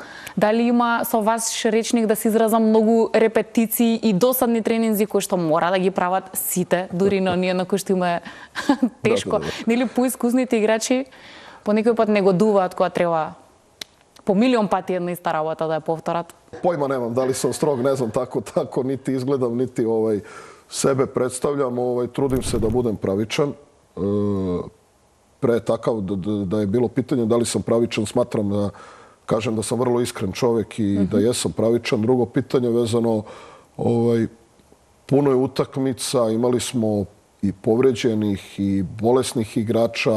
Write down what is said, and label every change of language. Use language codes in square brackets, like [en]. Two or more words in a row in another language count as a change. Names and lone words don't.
[mk] Дали има со вас речник, да се изразам, многу репетиции и досадни тренинзи кои што мора да ги прават сите, дури на оние на кои што има тешко? Нели поискусните играчи по некој пат негодуваат кога треба по милион пати една иста работа да ја повторат? [sr] Појма немам, дали сам строг, не знам, тако нити изгледам, нити себе представljam, trudim se da budem pravičan. Pre takav da je bilo pitanje da li sam pravičan, smatram da kažem da sam vrlo iskren čovjek i da jesam pravičan. Drugo pitanje vezano, puno je utakmica, imali smo i povređenih i bolesnih igrača.